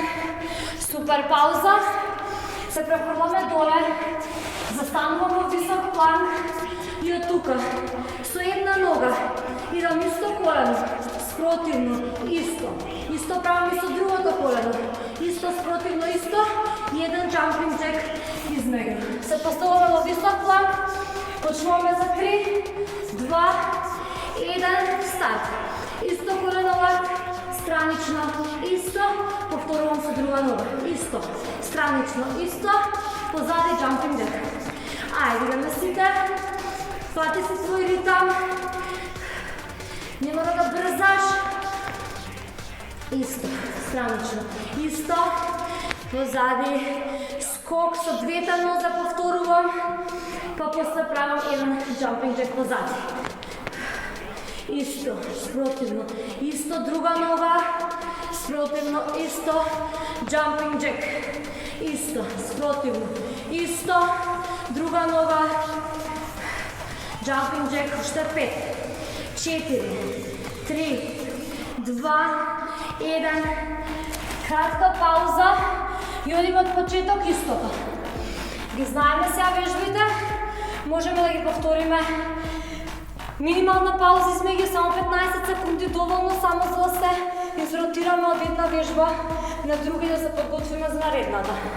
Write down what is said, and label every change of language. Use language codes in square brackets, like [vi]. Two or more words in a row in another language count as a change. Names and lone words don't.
[mk] Супер пауза. Се прехвърляме доле. Застанувам во висок планк и од тука со една нога идам исто колено, спротивно, исто. Исто правам и со другото колено. Исто, спротивно, исто и еден [en] jumping jack [mk] измеѓу. Се поставуваме во висок планк. Почнуваме за 3, 2, 1, старт. Исто коленова, странично, исто, повторувам со друга нога. Исто, странично, исто, позади [en] jumping jack. [mk] Ајде, идеме сите. Фати си свој ритам. Не мора да брзаш. Исто, странично, исто, позади, скок со двете нозе повторувам, па после правам еден [en] jumping jack [mk] позади. Исто, спротивно, исто, друга нога, спротивно, исто, [en] jumping jack. [mk] Исто, спротивно, исто, друга нога, [en] jumping jack, [mk] уште 5, 4, 3, 2, 1. Кратка пауза и одиме од почеток истото. Ги знаеме сега вежбите, можеме да ги повториме. Минимална пауза измеѓу само 15 секунди, доволно само за да се изротираме од една вежба на друга и да се подготвиме за наредната.